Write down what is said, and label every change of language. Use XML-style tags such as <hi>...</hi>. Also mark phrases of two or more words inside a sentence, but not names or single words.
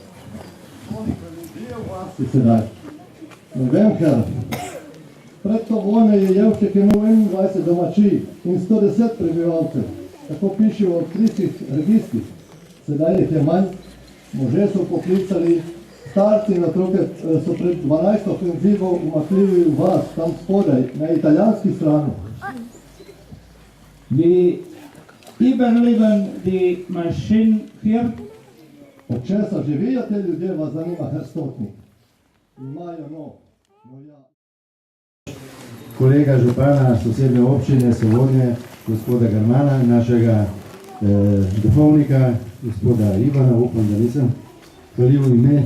<sl>Ne vem, ker pred to vojno je Jevček imel 21 domačij in 110 prebivalcev. Tako piše v odkritih registrih. Sedaj jih je manj, može so poklicali, starci in otroke so pred 12 ofenzivo umaknili v vas, tam spodaj, na italijanski strani.</sl> <de>Wie überleben die Menschen hier?</de> <sl>Od česa živijo te ljudje, vas zanima, Herr Stotnik. Imajo ja. Kolega župana sosednje občine Sovodnje, gospoda Garmana, našega duhovnika, gospoda Ivana, upam, da nisem hvalil ime.</sl>